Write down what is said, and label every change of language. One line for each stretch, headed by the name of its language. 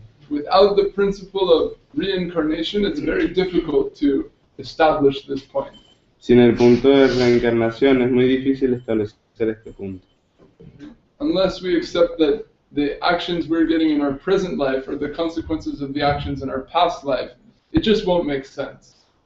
English: Without the principle of reincarnation, it's very difficult to establish this point.
Spanish: Sin el punto de reencarnación es muy difícil establecer este punto.
English: Unless we accept that the actions we're getting in our present life are the consequences of the actions in our past life, it just won't make sense.